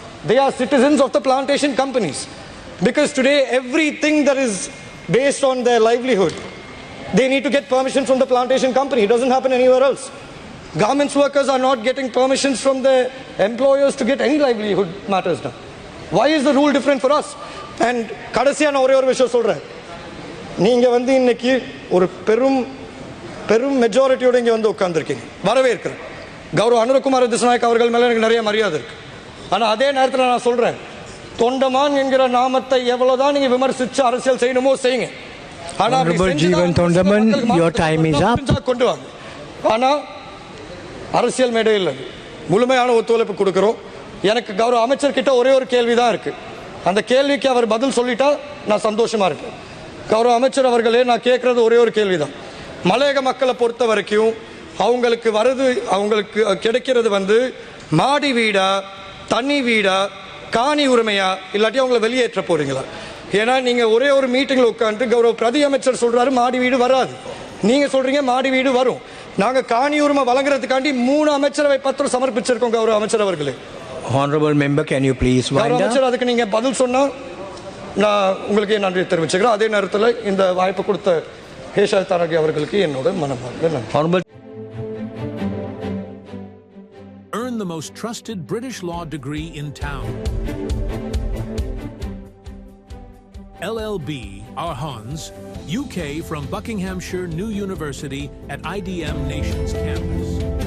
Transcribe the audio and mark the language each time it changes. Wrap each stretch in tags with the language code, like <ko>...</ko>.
<en>They are citizens of the plantation companies. Because today everything that is based on their livelihood. They need to get permission from the plantation company. It doesn't happen anywhere else. Garments workers are not getting permissions from their employers to get any livelihood matters done. Why is the rule different for us? And</en> <ta>கடைசியா நான் ஒரே ஒரு விஷயம் சொல்றேன். நீங்க வந்து இன்னைக்கு ஒரு பெரும் மெஜாரிட்டியோட இங்க வந்து உட்கார்ந்துருக்கீங்க. வரவேற்கிறேன். கௌரவ அனுரகுமார திசாநாயக் அவர்கள் மேல எனக்கு நிறைய மரியாதை இருக்கு. ஆனா அதே நேரத்தில் நான் சொல்றேன், தொண்டமான் என்கிற நாமத்தை எவ்வளவுதான் நீங்க விமர்சிச்சு அரசியல் செய்யணுமோ செய்யுங்க. ஆனா</ta> <en>Honorable Jeevan Thondaman, your time is up.</en> <ta>கொண்டு வாங்க. ஆனா அரசியல் மேடையில் முழுமையான ஒத்துழைப்பு கொடுக்கிறோம். எனக்கு கௌரவ அமைச்சர் கிட்ட ஒரே ஒரு கேள்வி தான் இருக்கு. அந்த கேள்விக்கு அவர் பதில் சொல்லிட்டா நான் சந்தோஷமா இருக்கேன். கௌரவ அமைச்சர் அவர்களே, நான் கேட்கறது ஒரே ஒரு கேள்விதான். மலையக மக்களை பொறுத்த வரைக்கும் அவங்களுக்கு கிடைக்கிறது வந்து மாடி வீடா, தனி வீடா, காணி உரிமையா, இல்லாட்டி அவங்கள வெளியேற்ற போறீங்களா? ஏன்னா நீங்க ஒரே ஒரு மீட்டிங்ல உட்காந்து கௌரவ பிரதி அமைச்சர் சொல்றாரு மாடி வீடு வராது, நீங்க சொல்றீங்க மாடி வீடு வரும். நாங்க காணி உரிமை வழங்குறதுக்காண்டி 3 அமைச்சரவை பத்திரம் சமர்ப்பிச்சிருக்கோம். கௌரவ அமைச்சர் அவர்களே,</ta> <en>Honorable member, can you please wind</en> <ta>கௌரவ</ta> <en>up?</en> <ta>அமைச்சர் அதுக்கு நீங்க பதில் சொன்னா நான் உங்களுக்கு நன்றி தெரிவிச்சுக்கிறேன். அதே நேரத்தில் இந்த வாய்ப்பு கொடுத்த ஹேஷா தானகி அவர்களுக்கு என்னோட மனமார்ந்த நன்றி.</ta> <en>Honorable Earn the most trusted British law degree in town. LLB, Arhans, UK from Buckinghamshire New University at IDM Nations campus.</en>